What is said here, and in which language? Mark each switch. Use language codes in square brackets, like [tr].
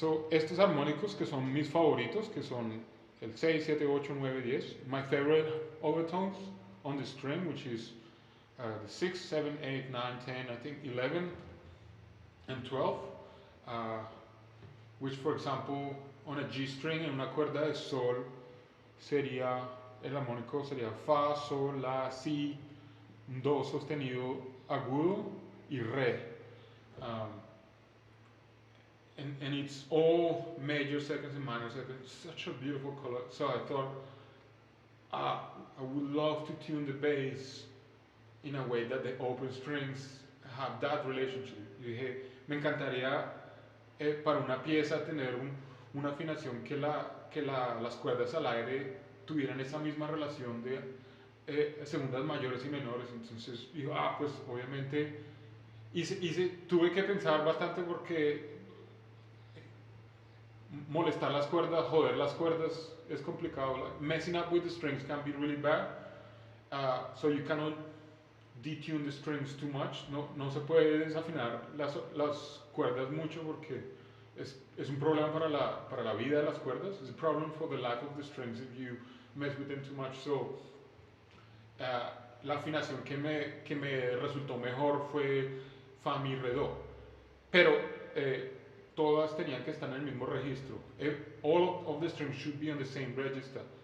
[es] Estos armónicos que son mis favoritos, que son el 6, 7, 8, 9, 10. [en] My favorite overtones on the string, which is the 6, 7, 8, 9, 10, I think 11 and 12. Which, for example, on a G string, [es] en una cuerda de Sol, el armónico sería Fa, Sol, La, Si, Do sostenido agudo y Re. [en] And it's all major seconds and minor seconds. Such a beautiful color. So I thought, I would love to tune the bass in a way that the open strings have that relationship. [es] Yo dije, me encantaría para una pieza tener una afinación que las cuerdas al aire tuvieran esa misma relación de segundas mayores y menores. Entonces digo, pues obviamente tuve que pensar bastante porque molestar las cuerdas, joder las cuerdas es complicado. [en] Like, messing up with the strings can be really bad. So you cannot detune the strings too much. [es] No se puede desafinar las cuerdas mucho porque es un problema para la vida de las cuerdas. [en] It's a problem for the life of the strings if you mess with them too much. [es] So la afinación que me resultó mejor fue Fa, Mi, Re, Do. Pero todas tenían que estar en el mismo registro. [en] All of the strings should be on the same register.